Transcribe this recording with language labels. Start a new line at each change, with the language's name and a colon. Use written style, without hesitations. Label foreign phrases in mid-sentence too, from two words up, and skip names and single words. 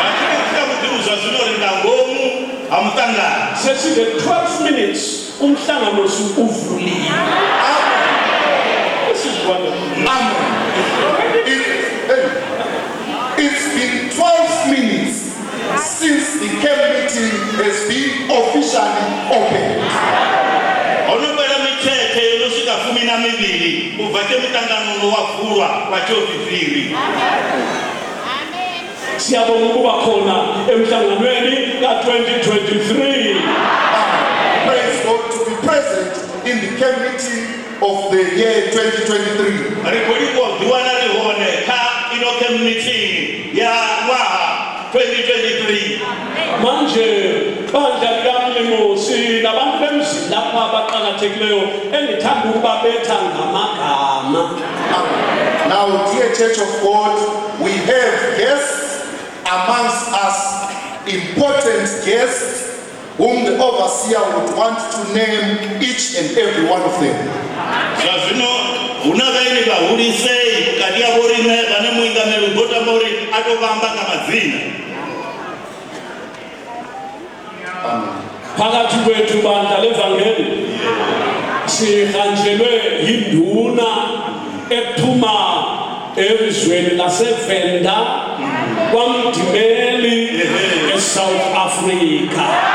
English: Says in 12 minutes,
North Ndebele: umhlangano uvulile.
English: This is wonderful. It's been 12 minutes since the camp meeting has been officially opened.
North Ndebele: Siyabonga ukuba khona emhlanganweni ka-2023.
English: Praise God to be present in the camp meeting of the year 2023.
North Ndebele: Manje bandla likamlimo sinabantu bemzini lapha abaqakathekileyo engithanda ukubabetha ngamagama.
English: Now, dear Church of God, we have guests amongst us, important guests whom the overseer would want to name each and every one of them.
North Ndebele: Phakathi kwethu bandla levangeli sihanjelwe yinduna ephuma elizweni laseVenda kwamdimeli eSouth Africa.